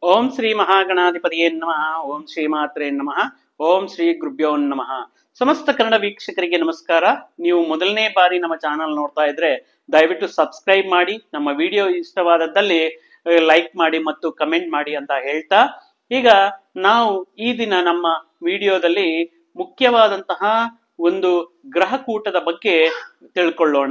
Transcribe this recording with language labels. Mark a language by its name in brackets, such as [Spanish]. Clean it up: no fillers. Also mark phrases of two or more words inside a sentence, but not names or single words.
[Sanskrit] ಓಂ ಶ್ರೀ ಮಹಾಗಣಾಧಿಪತಿಯೇ ನಮಃ. ಓಂ ಶ್ರೀ ಮಾತ್ರೇ ನಮಃ. ಓಂ ಶ್ರೀ ಗುರುಭ್ಯೋ ನಮಃ. [Kannada] ಸಮಸ್ತ ಕನ್ನಡ ವೀಕ್ಷಕರಿಗೆ ನಮಸ್ಕಾರ. ನೀವು ಮೊದಲನೇ ಬಾರಿ ನಮ್ಮ ಚಾನಲ್ ನೋಡ್ತಾ ಇದ್ರೆ ದಯವಿಟ್ಟು ಸಬ್ಸ್ಕ್ರೈಬ್ ಮಾಡಿ, ನಮ್ಮ ವಿಡಿಯೋ ಇಷ್ಟವಾದದ್ದಲ್ಲಿ ಲೈಕ್ ಮಾಡಿ ಮತ್ತು ಕಮೆಂಟ್ ಮಾಡಿ ಅಂತ ಹೇಳ್ತಾ, ಈಗ ನಾವು ಈ ದಿನ ನಮ್ಮ ವಿಡಿಯೋದಲ್ಲಿ ಮುಖ್ಯವಾದಂತಹ ಒಂದು ಗ್ರಹಕೂಟದ ಬಗ್ಗೆ ತಿಳ್ಕೊಳ್ಳೋಣ.